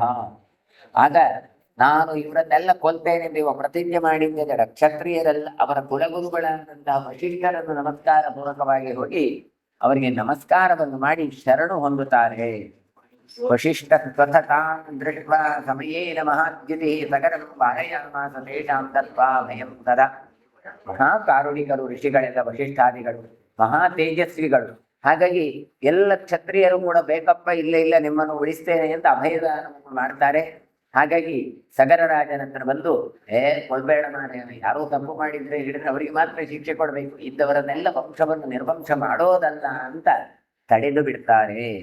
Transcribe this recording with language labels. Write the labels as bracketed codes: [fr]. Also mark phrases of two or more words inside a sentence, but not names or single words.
[kn] ಆಗ ನಾನು ಇವರನ್ನೆಲ್ಲ ಕೊಲ್ತೇನೆ ನೀವು ಪ್ರತಿಜ್ಞೆ ಮಾಡಿದ್ದರೆ ಕ್ಷತ್ರಿಯರೆಲ್ಲ ಅವರ ಕುಲಗುರುಗಳಾದಂತಹ ವಶಿಷ್ಠರನ್ನು ನಮಸ್ಕಾರ ಪೂರ್ವಕವಾಗಿ ಹೋಗಿ ಅವರಿಗೆ ನಮಸ್ಕಾರವನ್ನು ಮಾಡಿ ಶರಣು ಹೊಂದುತ್ತಾರೆ. [sa] ವಶಿಷ್ಠ ಸ್ವಥತಾಂ ದೃಷ್ಟ್ವಾ ಸಮಯೇನ ಮಹಾದ್ಯುತಿ ಸಗರಂ ಪಾರಯಾಮಾಸ ತೇಷಾಂ ದತ್ವಾ ಭಯಂ ತದಾ. [kn] ಮಹಾಕಾರುಣಿಕರು ಋಷಿಗಳೆಲ್ಲ ವಶಿಷ್ಠಾದಿಗಳು, ಮಹಾ ತೇಜಸ್ವಿಗಳು. ಹಾಗಾಗಿ ಎಲ್ಲ ಕ್ಷತ್ರಿಯರು ಕೂಡ ಬೇಕಪ್ಪ, ಇಲ್ಲ ನಿಮ್ಮನ್ನು ಉಳಿಸ್ತೇನೆ ಅಂತ ಅಭಯದಾನವನ್ನು ಮಾಡ್ತಾರೆ. ಹಾಗಾಗಿ ಸಗರ ರಾಜನ ಹತ್ರ ಬಂದು ಕೊಲ್ಬೇಡ, ನಾನು ಯಾರೋ ತಪ್ಪು ಮಾಡಿದ್ರೆ ಹಿಡಿದ್ರೆ ಅವರಿಗೆ ಮಾತ್ರ ಶಿಕ್ಷೆ ಕೊಡಬೇಕು, ಇದ್ದವರನ್ನೆಲ್ಲ ವಂಶವನ್ನು ನಿರ್ವಂಶ ಮಾಡೋದಲ್ಲ ಅಂತ ತಡೆದು ಬಿಡ್ತಾರೆ.